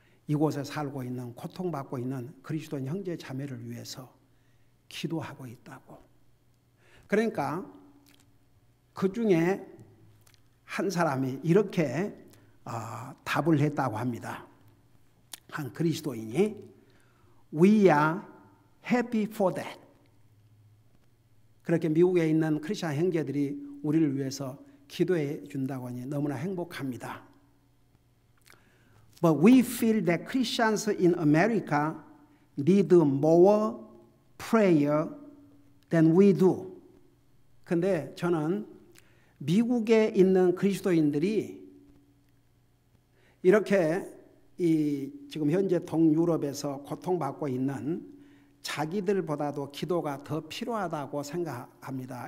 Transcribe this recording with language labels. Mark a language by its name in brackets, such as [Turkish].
[Korean] 이곳에 살고 있는 고통받고 있는 그리스도인 형제 자매를 위해서 기도하고 있다고. 그러니까 그 중에 한 사람이 이렇게 답을 했다고 합니다. 한 그리스도인이 [English] We are happy for that. [Korean] 그렇게 미국에 있는 크리스찬 형제들이 우리를 위해서 기도해 준다고 하니 너무나 행복합니다. [English] But we feel that Christians in America need more prayer than we do. [Korean] 근데 저는 미국에 있는 그리스도인들이 이렇게 지금 현재 동유럽에서 고통받고 있는 자기들보다도 기도가 더 필요하다고 생각합니다.